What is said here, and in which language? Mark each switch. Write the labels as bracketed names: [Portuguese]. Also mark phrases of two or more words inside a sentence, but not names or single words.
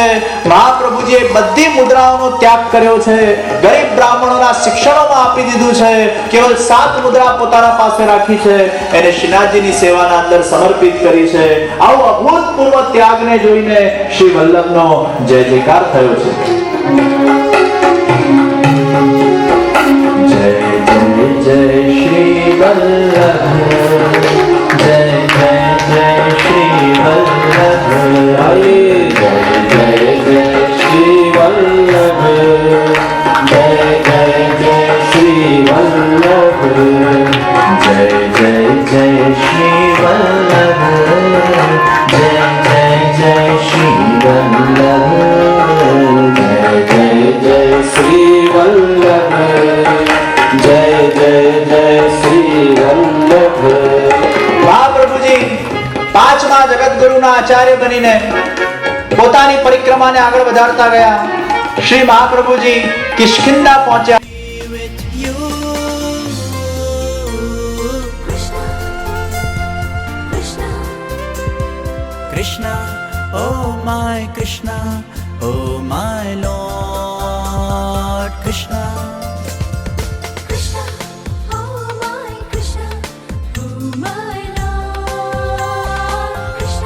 [Gujarati] મહાપ્રભુજીએ બધી મુદ્રાઓનો ત્યાગ કર્યો છે, ગરીબ બ્રાહ્મણોના શિક્ષણોમાં આપી દીધું છે। કેવલ 7 મુદ્રા પોતાના પાસે રાખી છે, એને શ્રીનાથજીની સેવાના અંદર સમર્પિત કરી છે। આવો અભૂતપૂર્વ ત્યાગને જોઈને શ્રી વલ્લભનો જય જયકાર થયો છે। [Hindi] जय जय जय श्री वल्लभ, जय जय जय श्री वल्लभ। आइए जय जय जय श्री वल्लभ, जय जय जय श्री वल्लभ, जय जय जय श्री वल्लभ, जय जय जय श्री वल्लभ, जय जय जय श्री वल्लभ, जय जय जय श्री वल्लभ। [Gujarati] મહાપ્રભુજી પાંચમા જગતગુરુના આચાર્ય બનીને પોતાની પરિક્રમાને આગળ વધારતા ગયા। શ્રી મહાપ્રભુજી કિષ્કિંધા પહોંચ્યા। [English] With you. Krishna, Krishna, Krishna, oh my Krishna, oh my Lord Krishna. Krishna, oh my Krishna, oh my Lord Krishna.